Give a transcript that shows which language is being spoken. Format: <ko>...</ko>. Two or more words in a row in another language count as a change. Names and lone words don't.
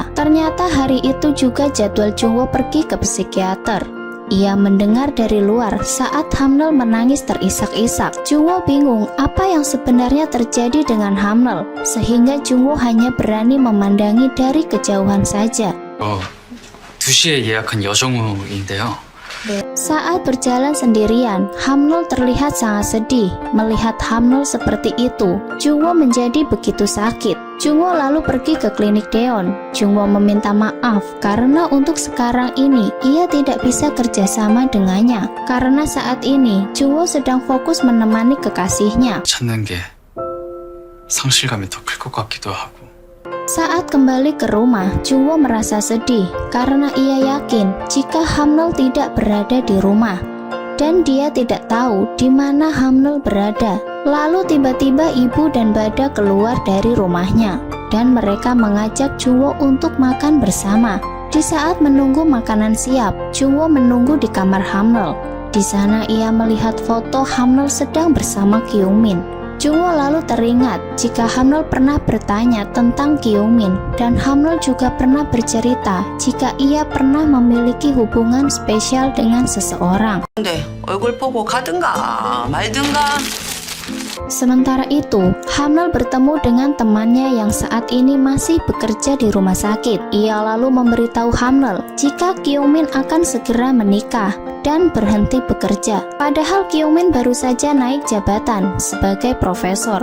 <id>Ternyata hari itu juga jadwal Jungwoo pergi ke psikiater. Ia mendengar dari luar saat Hamnul menangis terisak-isak. Jungwoo bingung apa yang sebenarnya terjadi dengan Hamnul, sehingga Jungwoo hanya berani memandangi dari kejauhan saja.</id> <ko>2시에 예약한 여정우인데요.</ko> <id>Saat berjalan sendirian, Hamnul terlihat sangat sedih. Melihat Hamnul seperti itu, Jungwoo menjadi begitu sakit. Jungwoo lalu pergi ke klinik Daeon. Jungwoo meminta maaf karena untuk sekarang ini ia tidak bisa kerjasama dengannya. Karena saat ini Jungwoo sedang fokus menemani kekasihnya.</id> <ko>찾는 게 상실감이 더 클 것 같기도 하고.</ko> <id>Saat kembali ke rumah, Jungwoo merasa sedih karena ia yakin jika Hamnul tidak berada di rumah dan dia tidak tahu di mana Hamnul berada. Lalu tiba-tiba ibu dan Bada keluar dari rumahnya dan mereka mengajak Jungwoo untuk makan bersama. Di saat menunggu makanan siap, Jungwoo menunggu di kamar Hamnul. Di sana ia melihat foto Hamnul sedang bersama Kyungmin. Jungwoo lalu teringat jika Hamnul pernah bertanya tentang Kyungmin dan Hamnul juga pernah bercerita jika ia pernah memiliki hubungan spesial dengan seseorang.</id> <ko>근데 얼굴 보고 가든가 말든가.</ko> <id>Sementara itu, Hamnul bertemu dengan temannya yang saat ini masih bekerja di rumah sakit. Ia lalu memberitahu Hamnul jika Kyungmin akan segera menikah dan berhenti bekerja. Padahal Kyungmin baru saja naik jabatan sebagai profesor.</id>